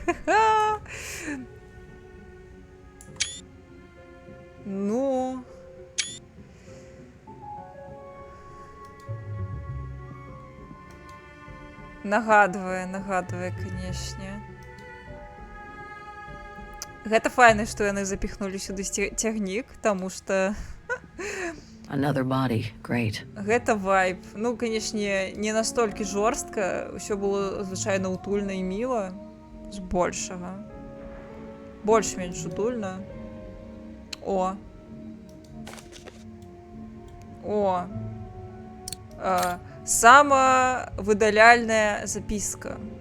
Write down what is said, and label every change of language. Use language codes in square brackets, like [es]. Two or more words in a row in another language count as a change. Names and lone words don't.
[be] Ну. Нагадвае, канешне. Гэта файна, што яны запіхнулі сюды цягнік, таму што [en] Another body. Great. [be] гэта вайб. Ну, канешне, не настолькі жорстка, усё было звычайна утульна і міла з большага. Больш-менш утульна. О. О. Самавыдаляльная запіска.